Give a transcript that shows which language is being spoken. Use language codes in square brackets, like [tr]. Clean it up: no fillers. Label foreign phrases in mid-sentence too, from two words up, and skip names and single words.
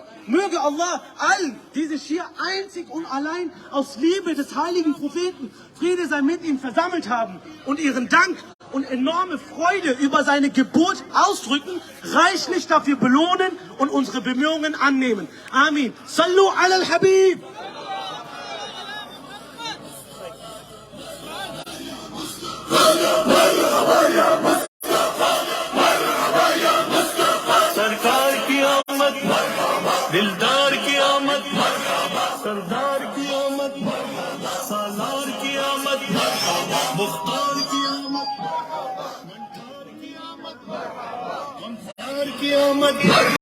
[de] Möge Allah allen, die sich hier einzig und allein aus Liebe des heiligen Propheten, Friede sei mit ihm, versammelt haben und ihren Dank und enorme Freude über seine Geburt ausdrücken, reichlich dafür belohnen und unsere Bemühungen annehmen. [ar] آمين. صلوا على الحبيب. [ur] سرکار کی آمد دلدار کی آمد سردار کی آمد سالار کی آمد مختار کی آمد منٹھار کی آمد کی آمد